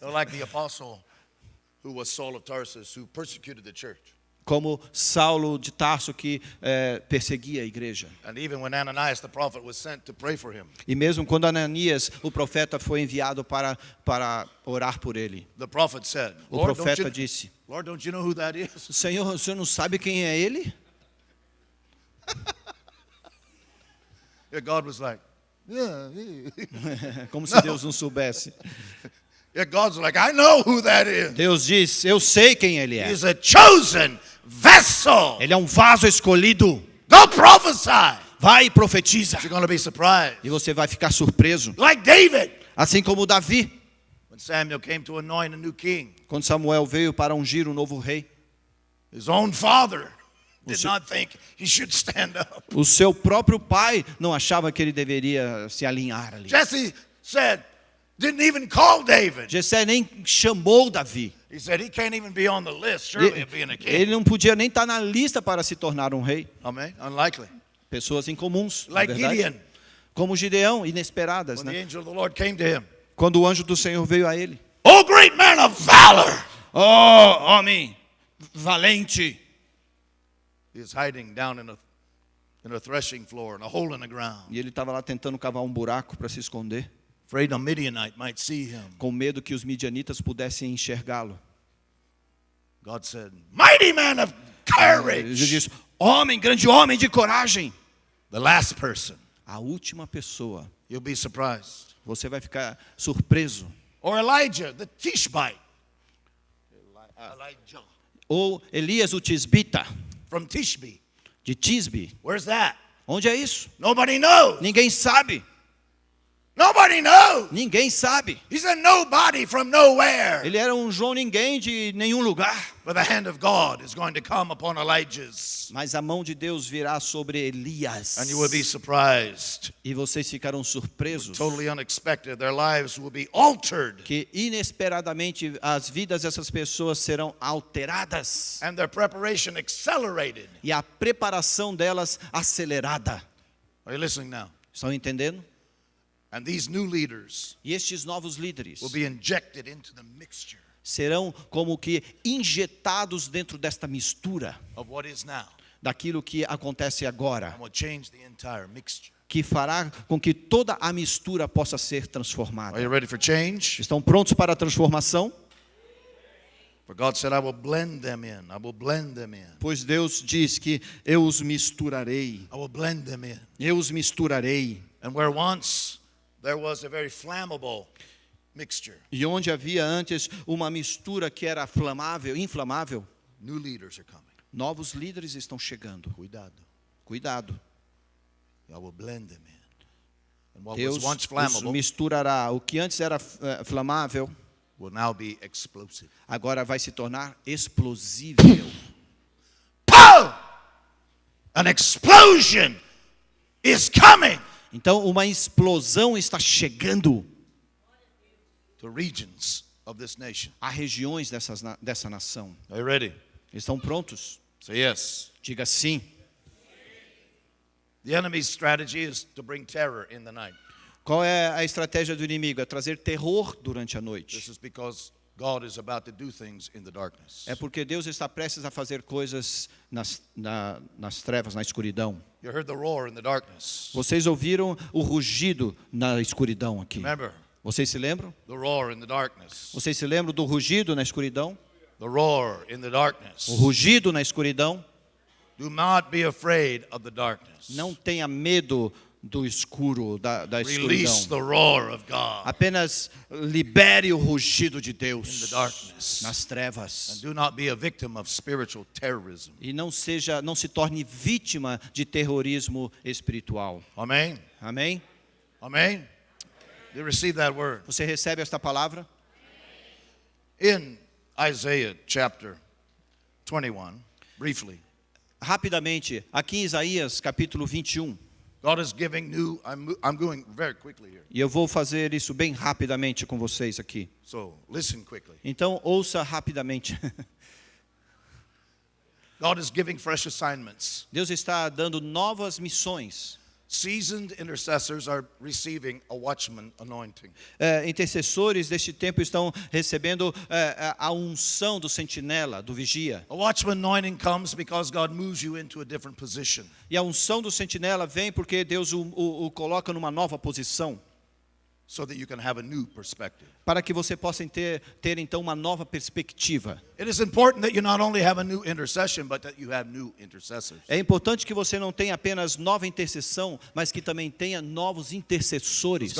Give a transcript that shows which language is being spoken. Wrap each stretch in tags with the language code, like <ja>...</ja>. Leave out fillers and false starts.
<en>They're like the apostle who was Saul of Tarsus, who persecuted the church.</en> <pt>Como Saulo de Tarso que perseguia a igreja.</pt> <en>And even when Ananias the prophet was sent to pray for him,</en> <pt>E mesmo quando Ananias, o profeta, foi enviado para orar por ele.</pt> <en>the prophet said,</en> <pt>O</pt> <en>Lord,</en> <pt>profeta disse:</pt> <en>don't you know who that is?</en> <pt>Senhor, o senhor não sabe quem é ele?</pt> <en>Yeah, God was like,</en> <pt>Como se Deus não soubesse.</pt> <en>yeah, God's like, I know who that is.</en> <pt>Deus diz: eu sei quem ele é.</pt> <en>He's a chosen vessel.</en> <pt>Ele é um vaso escolhido.</pt> <en>Go prophesy.</en> <pt>Vai e profetiza.</pt> <en>You're going to be surprised.</en> <pt>E você vai ficar surpreso.</pt> <en>Like David.</en> <pt>Assim como Davi,</pt> <en>When Samuel came to anoint a new king,</en> <pt>quando Samuel veio para ungir um novo rei.</pt> <en>his own father did not think he should stand up.</en> <pt>O seu próprio pai não achava que ele deveria se alinhar ali.</pt> <en>Jesse said, didn't even call David.</en> <pt>Jessé nem chamou Davi.</pt> <en>He said he can't even be on the list, surely, of being a king.</en> <pt>Ele não podia nem estar na lista para se tornar um rei.</pt> <en>Amen. Unlikely.</en> <pt>Pessoas incomuns, na</pt> <en>Like</en> <pt>verdade.</pt> <en>Gideon,</en> <pt>Como Gideão, inesperadas,</pt> <en>when the</en> <pt>né?</pt> <en>angel of the Lord came to him.</en> <pt>Quando o anjo do Senhor veio a ele.</pt> <en>Oh, great man of valor.</en> <pt>Oh, homem valente.</pt> <en>He was hiding down in a threshing floor, in a hole in the ground,</en> <pt>E ele estava lá tentando cavar um buraco para se esconder,</pt> <en>afraid a Midianite might see him.</en> <pt>com medo que os midianitas pudessem enxergá-lo.</pt> <en>God said, mighty man of</en> <pt>Ele</pt> <en>courage.</en> <pt>disse: homem, grande homem de coragem.</pt> <en>the last person.</en> <pt>A última pessoa.</pt> <en>You'll be surprised.</en> <pt>Você vai ficar surpreso.</pt> <en>Or Elijah, the Tishbite. Elijah.</en> <pt>Ou Elias o Tisbita,</pt> <en>From Tishbe.</en> <pt>de Tisbe.</pt> <en>Where's that?</en> <pt>Onde é isso?</pt> <en>Nobody knows.</en> <pt>Ninguém sabe.</pt> <en>Nobody knows.</en> <pt>Ninguém sabe.</pt> <en>He's a nobody from nowhere.</en> <pt>Ele era um João ninguém de nenhum lugar.</pt> <en>But the hand of God is going to come upon Elijah's.</en> <pt>Mas a mão de Deus virá sobre Elias.</pt> <en>And you will be surprised.</en> <pt>E vocês ficarão surpresos.</pt> <en>Totally unexpected. Their lives will be altered.</en> <pt>Que inesperadamente as vidas dessas pessoas serão alteradas.</pt> <en>And their preparation accelerated.</en> <pt>E a preparação delas acelerada.</pt> <en>Are you listening now?</en> <pt>Estão entendendo?</pt> <en>And these new leaders</en> <pt>E estes novos líderes</pt> <en>will be injected into the mixture</en> <pt>serão como que injetados dentro desta mistura</pt> <en>of what is now.</en> <pt>daquilo que acontece agora,</pt> <en>And will change the entire mixture.</en> <pt>que fará com que toda a mistura possa ser transformada.</pt> <en>Are you ready for change?</en> <pt>Estão prontos para a transformação?</pt> <en>For God said, I will blend them in. I will blend them in.</en> <pt>Pois Deus diz que eu os misturarei.</pt> <en>I will blend them in.</en> <pt>Eu os misturarei.</pt> <en>And where once there was a very flammable mixture,</en> <pt>E onde havia antes uma mistura que era inflamável,</pt> <en>new leaders are coming.</en> <pt>novos líderes estão chegando. Cuidado. Cuidado.</pt> <en>I will blend them in. And what</en> <pt>Deus</pt> <en>was once</en> <pt>os</pt> <en>flammable</en> <pt>misturará. O que antes era flamável,</pt> <en>will now be explosive.</en> <pt>agora vai se tornar explosível.</pt> <en>Pow! An explosion is coming</en> <pt>Então, uma explosão está chegando</pt> <en>to regions of this nation.</en> <pt>a regiões dessa nação.</pt> <en>Are you ready?</en> <pt>Estão prontos?</pt> <en>Say yes.</en> <pt>Diga sim.</pt> <en>The enemy's strategy is to bring terror in the night.</en> <pt>Qual é a estratégia do inimigo? É trazer terror durante a</pt> <en>This</en> <pt>noite.</pt> <en>is because God is about to do things in the darkness.</en> <pt>É porque Deus está prestes a fazer coisas nas trevas, na escuridão.</pt> <en>You heard the roar in the darkness.</en> <pt>Vocês ouviram o rugido na escuridão aqui.</pt> <en>Remember,</en> <pt>Vocês se lembram?</pt> <en>the roar in the darkness.</en> <pt>Vocês se lembram do rugido na escuridão?</pt> <en>The roar in the darkness.</en> <pt>O rugido na escuridão.</pt> <en>Do not be afraid of the darkness.</en> <pt>Não tenha medo do escuro, da</pt> <en>Release</en> <pt>escuridão.</pt> <en>the roar of God</en> <pt>Apenas libere o rugido de</pt> <en>in</en> <pt>Deus</pt> <en>the darkness.</en> <pt>nas</pt> <en>And</en> <pt>trevas.</pt> <en>do not be a victim of spiritual terrorism.</en> <pt>E não se torne vítima de terrorismo espiritual.</pt> <en>Amen.</en> <pt>Amém?</pt> <en>Amen. You receive that word.</en> <pt>Você recebe esta palavra?</pt> <en>In Isaiah chapter 21, briefly,</en> <pt>Rapidamente, aqui em Isaías capítulo 21.</pt> <en>God is giving new, I'm going very quickly here.</en> <pt>E eu vou fazer isso bem rapidamente com vocês aqui.</pt> <en>So listen quickly.</en> <pt>Então, ouça rapidamente.</pt> <en>God is giving fresh assignments.</en> <pt>Deus está dando novas missões.</pt> <en>Seasoned intercessors are receiving a watchman anointing.</en> <pt>Intercessores deste tempo estão recebendo a unção do sentinela, do vigia.</pt> <en>A watchman anointing comes because God moves you into a different position.</en> <pt>E a unção do sentinela vem porque Deus o coloca numa nova posição,</pt> <en>So that you can have a new perspective.</en> <pt>para que você possa ter então uma nova perspectiva.</pt> <en>It is important that you not only have a new intercession, but that you have new intercessors.</en> <pt>É importante que você não tenha apenas nova intercessão, mas que também tenha novos intercessores.</pt>